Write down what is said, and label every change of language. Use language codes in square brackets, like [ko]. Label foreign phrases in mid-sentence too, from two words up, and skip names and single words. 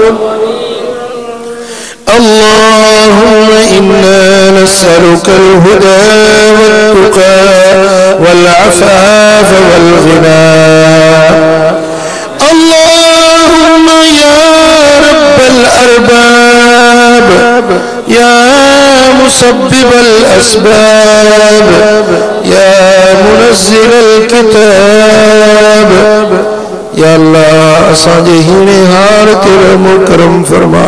[ar] اللهم إنا نسألك الهدى والتقى والعفاف والغنى. اللهم يا رب الأرباب يا مسبب الأسباب يا منزل الكتاب. يا الله [sd] असांजे हीणे हार ते रहम करम फरमा।